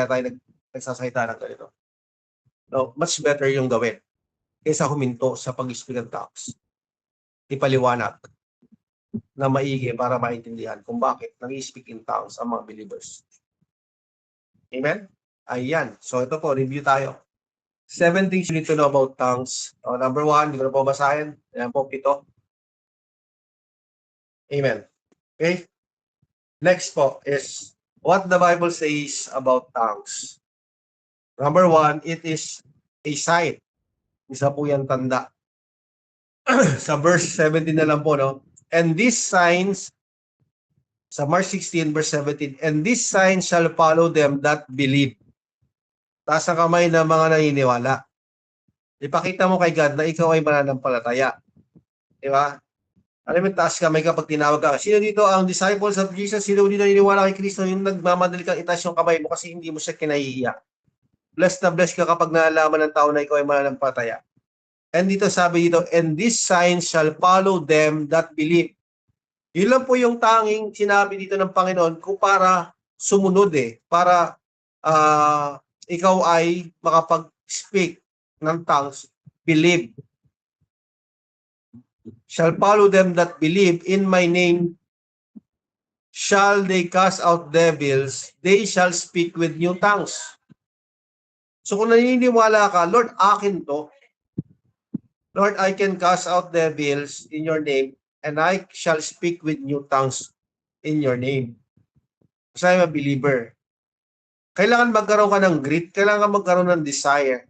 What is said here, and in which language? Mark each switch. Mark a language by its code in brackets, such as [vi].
[tl] Kaya tayo nagsasayta ng ganito. No, much better yung gawin kaysa huminto sa pag-speak ng tongues. Ipaliwanag na maigi para maintindihan kung bakit nag-speak in tongues ang mga believers. Amen? Ayan. So ito po, review tayo. [en] 7 things you need to know about tongues. [tl] Number 1, hindi ko na po basahin. Ayan po, 7. [en] Amen. Okay? Next po is what the Bible says about tongues. Number 1, it is a sign. [tl] Isa po yan tanda. Sa verse 17 na lang po, no? [en] And these signs, sa Mark 16, verse 17, and these signs shall follow them that believe. [tl] Taas ang kamay ng mga naniniwala. Ipakita mo kay God na ikaw ay mananampalataya. Di ba? Alam mo, taas kamay kapag tinawag ka. Sino dito ang disciples of Jesus? Sino dito naniniwala kay Kristo? Yung nagmamadali kang itaas yung kamay mo kasi hindi mo siya kinahihiya. Blessed na blessed ka kapag nalaman ng tao na ikaw ay mananampalataya. [en] And dito [tl] sabi dito, [en] and these signs shall follow them that believe. [tl] Yun lang po yung tanging sinabi dito ng Panginoon kung para sumunod para ikaw ay makapag-speak ng tongues, believe. [en] Shall follow them that believe in my name, shall they cast out devils, they shall speak with new tongues. [tl] So kung naniniwala ka, Lord, akin to. [en] Lord, I can cast out devils in your name, and I shall speak with new tongues in your name. Kasi I'm a believer. [tl] Kailangan magkaroon ka ng grit, kailangan magkaroon ng desire.